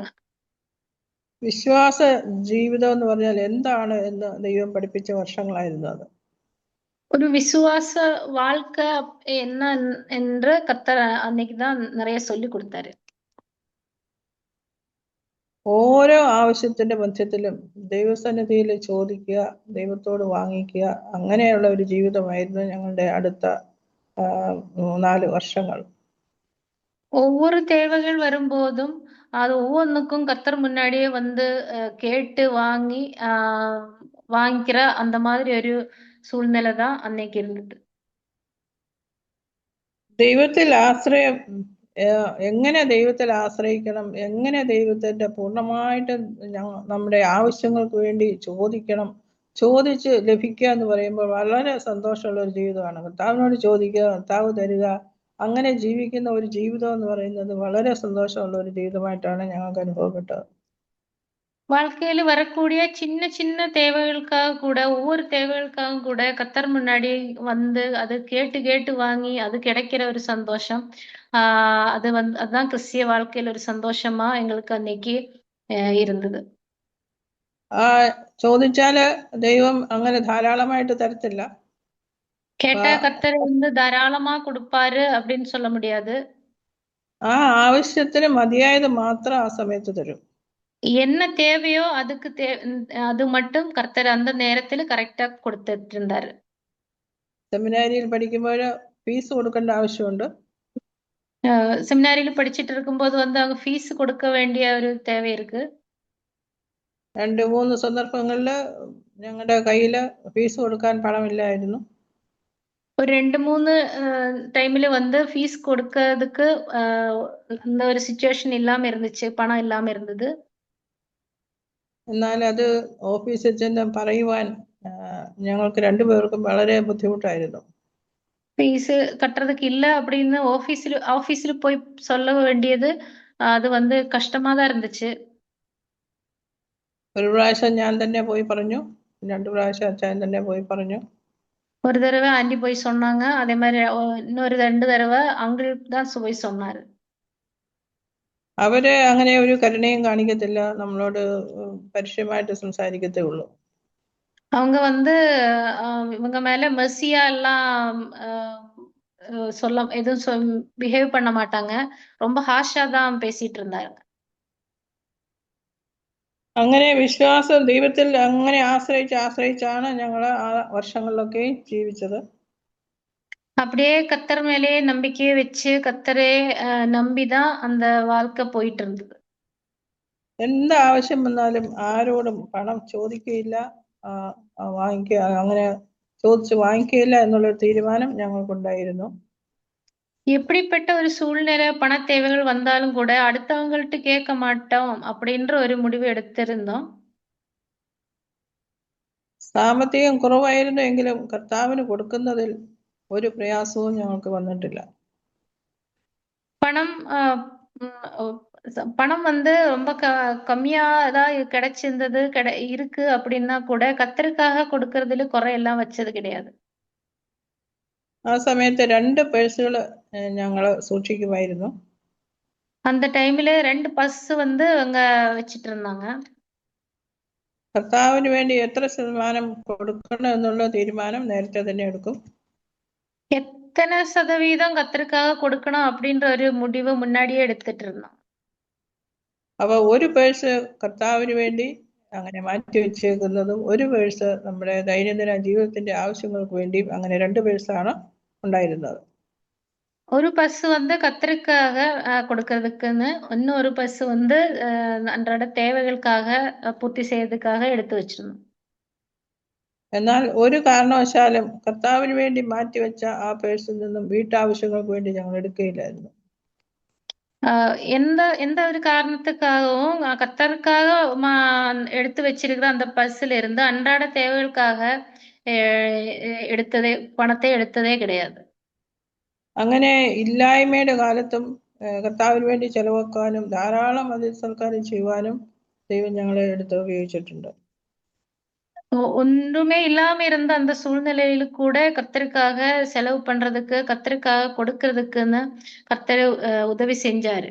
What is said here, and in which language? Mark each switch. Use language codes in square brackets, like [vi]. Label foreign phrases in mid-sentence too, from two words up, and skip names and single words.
[ml] വിശ്വാസ ജീവിതം എന്ന് പറഞ്ഞാൽ എന്താണ് എന്ന് ദൈവം പഠിപ്പിച്ച വർഷങ്ങളായിരുന്നു അത്. [ta] ஒரு விசுவாச வாழ்க்கை என்ன என்று கர்த்தர் அன்னைக்குதான் நிறைய சொல்லி கொடுத்தாரு. [ml] ഓരോ ആവശ്യത്തിന്റെ മധ്യത്തിലും ദൈവസന്നിധിയിൽ ചോദിക്കുക, ദൈവത്തോട് വാങ്ങിക്കുക, അങ്ങനെയുള്ള ഒരു ജീവിതമായിരുന്നു ഞങ്ങളുടെ അടുത്ത 4 വർഷങ്ങൾ. [ta] ஒவ்வொரு தேவைகள் வரும்போதும் அது ஒவ்வொன்றுக்கும் கர்த்தர் முன்னாடியே வந்து கேட்டு வாங்கிக்கிற அந்த மாதிரி ஒரு சூழ்நிலை தான் அன்னைக்கு இருந்தது. [ml] ദൈവത്തിൽ ആശ്രയം എങ്ങനെ ദൈവത്തിൽ ആശ്രയിക്കണം, എങ്ങനെ ദൈവത്തിന്റെ പൂർണ്ണമായിട്ട് നമ്മുടെ ആവശ്യങ്ങൾക്ക് വേണ്ടി ചോദിച്ച് ലഭിക്കുക എന്ന് പറയുമ്പോൾ വളരെ സന്തോഷമുള്ള ഒരു ജീവിതമാണ്. കർത്താവിനോട് ചോദിക്കുക, കർത്താവ് തരിക, അങ്ങനെ ജീവിക്കുന്ന ഒരു ജീവിതം എന്ന് പറയുന്നത് വളരെ സന്തോഷമുള്ള ഒരു ജീവിതമായിട്ടാണ് ഞങ്ങൾക്ക് അനുഭവപ്പെട്ടത്. [ta] வாழ்க்கையில வரக்கூடிய சின்ன சின்ன தேவைகளுக்காக கூட ஒவ்வொரு தேவைகளுக்காக கூட கர்த்தர் முன்னாடி வந்து அது கேட்டு வாங்கி அது கிடைக்கிற ஒரு சந்தோஷம் அது அதுதான் கிறிஸ்திய வாழ்க்கையில ஒரு சந்தோஷமா எங்களுக்கு அன்னைக்கு இருந்தது. [ml] ചോദിച്ചാല് ദൈവം അങ്ങനെ ധാരാളമായിട്ട് തരത്തില്ല. [ta] கேட்டா கர்த்தர் வந்து தாராளமா கொடுப்பாரு அப்படின்னு சொல்ல முடியாது. [ml] ആ ആവശ്യത്തിന് മതിയായത് മാത്രം ആ സമയത്ത് തരും. [ta] என்ன தேவையோ அதுக்கு அது மட்டும் கர்த்தர் அந்த நேரத்துல கரெக்டா கொடுத்துட்டு இருந்தாரு. [ml] സെമിനാരിയിൽ പഠിക്കുമ്പോൾ ഫീസ് കൊടുക്കേണ്ട ആവശ്യമുണ്ട്. [ta] செமினாரியில படிச்சிட்டு இருக்கும்போது வந்து அவங்க ஃபீஸ் கொடுக்க வேண்டிய ஒரு தேவை இருக்கு. [ml] 2-3 സന്ദർഭങ്ങളിൽ ഞങ്ങളുടെ കയ്യിൽ ഫീസ് കൊടുക്കാൻ പണമില്ലായിരുന്നു. [ta] ஒரு 2-3 டைம்ல வந்து ஃபீஸ் கொடுக்கிறதுக்கு அந்த ஒரு സിറ്റുവേഷൻ இல்லாம இருந்துச்சு. பணம் இல்லாம இருந்தது. [ml] എന്നാൽ അത് ഓഫീസിൽ ചെന്ന് പറയുവാൻ ഞങ്ങൾക്ക് രണ്ടുപേർക്കും വളരെ ബുദ്ധിമുട്ടായിരുന്നു. [ta] ஃபீஸ் கட்டுறதுக்கு இல்ல அப்படின்னு ஆபீஸ்ல போய் சொல்ல வேண்டியது அது வந்து கஷ்டமா தான் இருந்துச்சு. [ml] ഒരു പ്രാവശ്യം ഞാൻ തന്നെ പോയി പറഞ്ഞു, 2 പ്രാവശ്യം അച്ഛൻ തന്നെ പോയി പറഞ്ഞു. [ta] ஒரு தடவை ஆண்டி போய் சொன்னாங்க. அதே மாதிரி இன்னொரு 2 தடவை அங்கிள் தான் போய் சொன்னாரு. [ml] അവര് അങ്ങനെ ഒരു കരുണയും കാണിക്കത്തില്ല, നമ്മളോട് പരുഷമായിട്ട് സംസാരിക്കത്തേ ഉള്ളൂ. [ta] அவங்க வந்து இவங்க மேல மெர்சியா எல்லாம் எதுவும் பிஹேவ் பண்ண மாட்டாங்க. ரொம்ப ஹார்ஷா தான் பேசிட்டு இருந்தாங்க. [ml] അങ്ങനെ വിശ്വാസം ദൈവത്തിൽ അങ്ങനെ ആശ്രയിച്ചാണ് ഞങ്ങൾ ആ വർഷങ്ങളിലൊക്കെ ജീവിച്ചത്. [ta] அப்படியே கர்த்தர் மேலேயே நம்பிக்கையை வச்சு கர்த்தரே நம்பிதான் அந்த வாழ்க்கை போயிட்டு இருந்தது. [ml] എന്ത് ആവശ്യം വന്നാലും ആരോടും പണം ചോദിക്കുകയില്ല, അങ്ങനെ ചോദിച്ച് വാങ്ങിക്കുകയില്ല എന്നുള്ള തീരുമാനം ഞങ്ങൾക്കുണ്ടായിരുന്നു. [ta] எப்படிப்பட்ட ஒரு சூழ்நிலை பண தேவைகள் வந்தாலும் கூட அடுத்தவங்கள்ட்ட கேட்க மாட்டோம் அப்படின்ற ஒரு முடிவு எடுத்திருந்தோம். [ml] സാമ്പത്തികം കുറവായിരുന്നു എങ്കിലും കർത്താവിന് കൊടുക്കുന്നതിൽ ഒരു പ്രയാസവും ഞങ്ങൾക്ക് വന്നിട്ടില്ല. [ta] பணம் வந்து ரொம்ப கம்மியா தான் கிடைச்சிருந்தது இருக்கு அப்படின்னா கூட கர்த்தருக்காக கொடுக்கறதுல குறையெல்லாம் வச்சது கிடையாது. [ml] ആ സമയത്ത് 2 പേഴ്സുകൾ ഞങ്ങൾ സൂക്ഷിക്കുമായിരുന്നു. [ta] அந்த டைம்ல 2 பர்ஸ் வந்து அங்க வச்சிட்டு இருந்தாங்க. [ml] കർത്താവിന് വേണ്ടി എത്ര ശതമാനം കൊടുക്കണം എന്നുള്ള തീരുമാനം നേരത്തെ തന്നെ എടുക്കും. [ta] எத்தனை சதவீதம் கர்த்தருக்காக கொடுக்கணும் அப்படின்ற ஒரு முடிவு முன்னாடியே எடுத்துட்டு இருந்தோம். [ml] അപ്പൊ ഒരു പേഴ്സ് കർത്താവിന് വേണ്ടി അങ്ങനെ മാറ്റി വെച്ചേക്കുന്നതും ഒരു പേഴ്സ് നമ്മുടെ ദൈനംദിന ജീവിതത്തിന്റെ ആവശ്യങ്ങൾക്ക് വേണ്ടിയും അങ്ങനെ 2 പേഴ്സാണ് ഉണ്ടായിരുന്നത്. [ta] ஒரு பஸ் வந்து கர்த்தருக்காக கொடுக்கறதுக்குன்னு, இன்னொரு பஸ் வந்து அன்றாட தேவைகளுக்காக பூர்த்தி செய்யறதுக்காக எடுத்து வச்சிருந்தோம். [ml] എന്നാൽ ഒരു കാരണവശാലും കർത്താവിന് വേണ്ടി മാറ്റിവെച്ച ആ പേഴ്സിൽ നിന്നും വീട്ടാവശ്യങ്ങൾക്ക് വേണ്ടി ഞങ്ങൾ എടുക്കുകയില്ലായിരുന്നു. [ta] எந்த ஒரு காரணத்துக்காகவும் கர்த்தருக்காக எடுத்து வச்சிருக்கிற அந்த பஸ்ல இருந்து அன்றாட தேவைகளுக்காக பணத்தை எடுத்ததே கிடையாது. [ml] അങ്ങനെ ഇല്ലായ്മയുടെ കാലത്തും കർത്താവിന് വേണ്ടി ചെലവാക്കാനും ധാരാളം അതിസൽക്കാരം ചെയ്യുവാനും ദൈവം ഞങ്ങളെ എടുത്ത് ഉപയോഗിച്ചിട്ടുണ്ട്. [ta] ஒன்றுமே இல்லாம இருந்த அந்த சூழ்நிலையில கூட கர்த்தருக்காக செலவு பண்றதுக்கு, கர்த்தருக்காக கொடுக்கறதுக்குன்னு கர்த்தர் உதவி செஞ்சாரு.